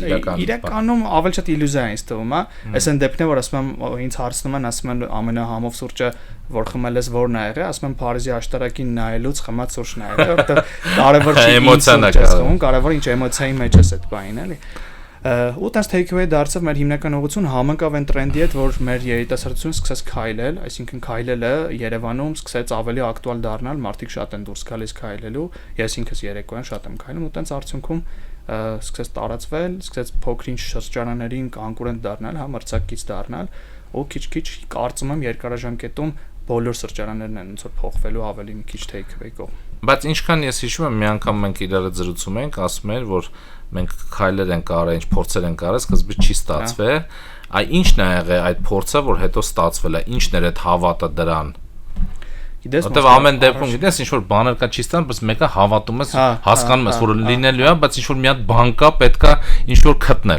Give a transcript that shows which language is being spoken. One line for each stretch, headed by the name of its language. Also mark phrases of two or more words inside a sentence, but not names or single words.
Armenian: իրականում ավելի շատ իլյուզիա է ինձ թվում է այս են դեպքն է որ ասում եմ ինձ հարցնում են ասում են ամենահամով սուրճը որ խմել ես որն ա եղել ասում եմ Փարիզի աշտարակին նայելուց խմած սուրճն ա եղել որտեղ կարևոր չի էմոցիան կարևոր ինչ էմոցիայի մեջ է այդ բանը էլի ու տես
English: take away
Armenian: դարձավ մեր հիմնական ուղղություն համընկավ այն տրենդի հետ որ մեր երիտասարդությունը սկսեց քայլել այսինքն քայլելը Երևանում սկսեց ավելի ակտուալ դառնալ մարդիկ շատ են դուրս գալիս քայլելու ես ինքս երեկոյան շատ եմ քայլում ու տենց արդյունքում սկսեց տարածվել սկսեց փոքր-ինչ շրջանաներին կոնկուրենտ դառնալ համարցակից դառնալ ու քիչ-քիչ կարծում եմ երկարաժամկետում բոլոր սրճարաններն են ոնց որ փոխվելու ավելի մի քիչ
English: take away
Armenian: կողմ Բայց ինչքան ես հիշում եմ մի անգամ մենք իրար հետ զրուցում ենք ասում էր որ մենք քայլեր ենք արել, ինչ փորձեր ենք արել, սկզբից չի ստացվել։ Այ ինչն է եղել այդ փորձը, որ հետո ստացվել է, ինչն էր այդ հավատը դրան։ Որտեւ ամեն դեպքում գիտես ինչ որ բաներ կա չի ստան, բայց մեկը հավատում ես, հասկանում ես որ լինելու է, բայց ինչ որ մի հատ բան կա, պետքա ինչ որ գտնել։